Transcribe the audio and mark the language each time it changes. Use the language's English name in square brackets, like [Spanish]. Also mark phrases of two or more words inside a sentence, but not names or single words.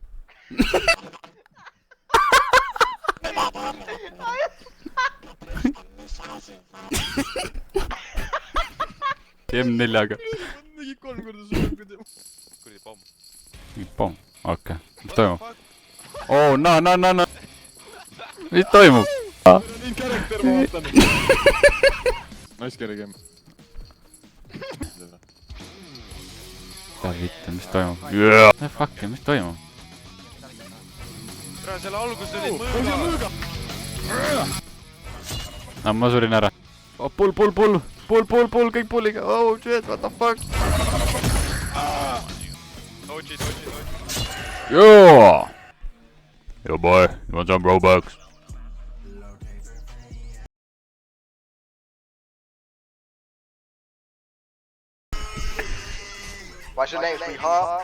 [Estonian] M4-ga. Mingi 3 korda suurem kui tema. Kuradi pomm. Pomm, okei. Mis toimub? Oo, no. Mis toimub? Nii karakter ma vaatan. [English] Nice carry game. [Estonian] Vittu, mis toimub? Fuck, mis toimub? Selle algus oli mõõga. No ma surin ära. Pull, kõik pulliga. [English] Oh shit, what the fuck? Dodge. Yo boy, you want some Robux? What's your name, sweetheart?